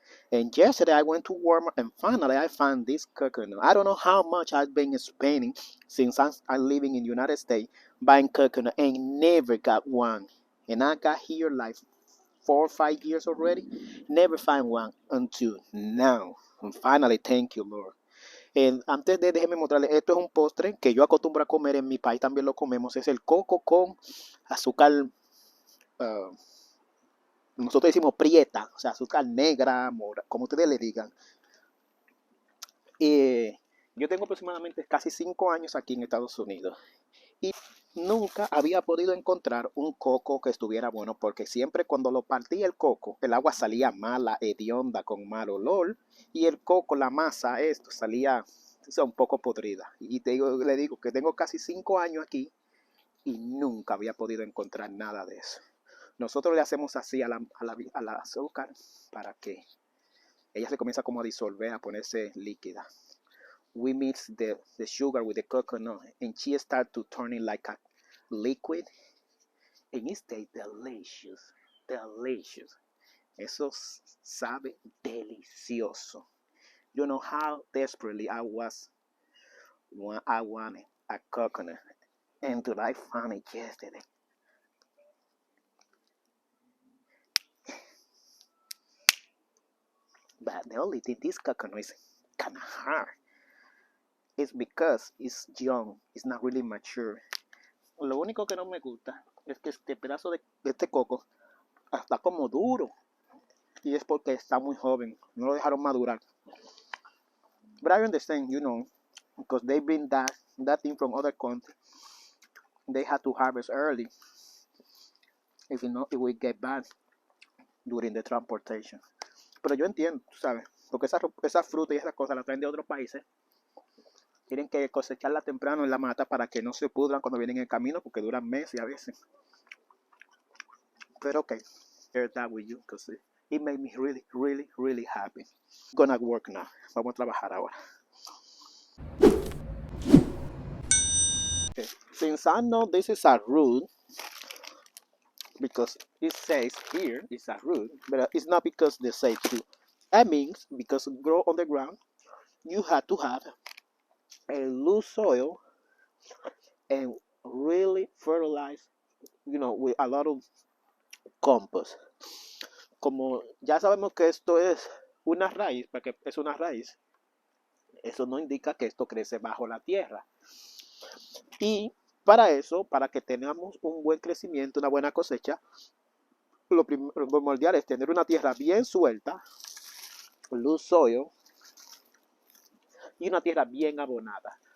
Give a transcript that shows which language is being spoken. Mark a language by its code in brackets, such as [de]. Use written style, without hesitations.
[en] And yesterday I went to Walmart and finally I found this coconut. I don't know how much I've been spending since I'm living in the United States buying coconut and never got one. And I got here like 4 or 5 years already. Never find one until now. And finally, thank you, Lord. [es] Antes de déjeme mostrarles, esto es un postre que yo acostumbro a comer en mi país, también lo comemos. Es el coco con azúcar. Nosotros decimos prieta, o sea, azúcar negra, mora, como ustedes le digan. Yo tengo aproximadamente casi 5 años aquí en Estados Unidos y nunca había podido encontrar un coco que estuviera bueno porque siempre cuando lo partía el coco, el agua salía mala, hedionda, con mal olor y el coco, la masa, esto salía un poco podrida. Y le digo que tengo casi 5 años aquí y nunca había podido encontrar nada de eso. Nosotros le hacemos así a la azúcar para que ella se comienza como a disolver, a ponerse líquida. [en] We mix the sugar with the coconut and she starts to turning like a liquid. And it tastes delicious, delicious. [es] Eso sabe delicioso. [en] You know how desperately I was I wanted a coconut, and did I found it yesterday. But the only thing, this coconut is kind of hard. It's because it's young, it's not really mature. [es] Lo único que no me gusta es que este pedazo de este coco está como duro. Y es porque está muy joven, no lo dejaron madurar. [en] But I understand, because they bring that thing from other countries. They had to harvest early. If not, it will get bad during the transportation. [es] Pero yo entiendo, tú sabes, porque esa fruta y esas cosas las traen de otros países. Tienen que cosecharla temprano en la mata para que no se pudran cuando vienen en el camino, porque duran meses a veces. [en] Pero okay, share that with you because it made me really, really, really happy. Gonna work now. [es] Vamos a trabajar ahora. [en] Okay. Since I know this is a root, because it says here it's a root, but it's not because they say to. That means because grow on the ground, you have to have a loose soil and really fertilize, with a lot of compost. [es] Como ya sabemos que esto es una raíz, porque es una raíz, eso no indica que esto crece bajo la tierra. Y para eso, para que tengamos un buen crecimiento, una buena cosecha, lo primordial es tener una tierra bien suelta, [en] loose soil, [es] y una tierra bien abonada.